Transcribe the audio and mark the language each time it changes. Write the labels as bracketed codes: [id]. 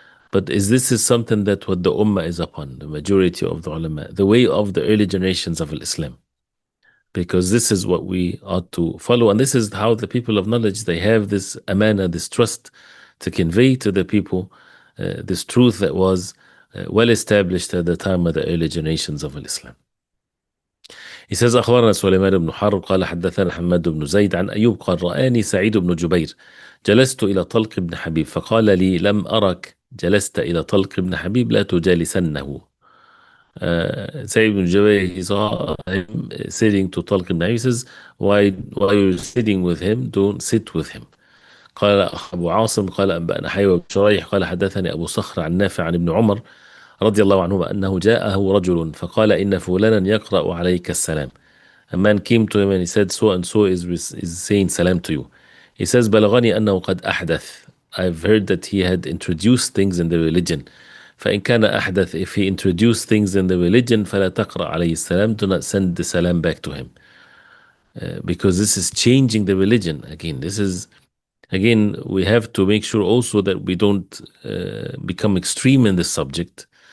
[en] But is something that what the ummah is upon, the majority of the ulama, the way of the early generations of Islam, because this is what we ought to follow, and this is how the people of knowledge they have this amana, this trust, to convey to the people this truth that was well established at the time of the early generations of Islam. [ar] He says أخبرنا سليمان بن حرب قال حدثنا حماد بن زيد عن أيوب قال رآني سعيد بن جبير جلست إلى طلق بن حبيب فقال لي لم أرك جلست إلى طلق بن حبيب لا تجالسنه. [en] Sayyid ibn Jubayr, he saw him sitting to Talq ibn Abi. He says, why you're sitting with him, don't sit with him. [ar] قال أبو عاصم قال أنبأنا حي بن شريح قال حدثني أبو صخر عن نافع عن ابن عمر رضي الله عنهما أنه جاءه رجل فقال إن فلانا يقرأ عليك السلام. [en] A man came to him and he said, so and so is saying salam to you. He says, [ar] بلغني أنه قد أحدث. [en] I've heard that he had introduced things in the religion. [ar] فإن كان أحدث, [en] if he introduced things in the religion, [ar] فلا تقرأ عليه السلام, [en] do not send the salam back to him. Because this is changing the religion. Again, we have to make sure also that we don't become extreme in this subject.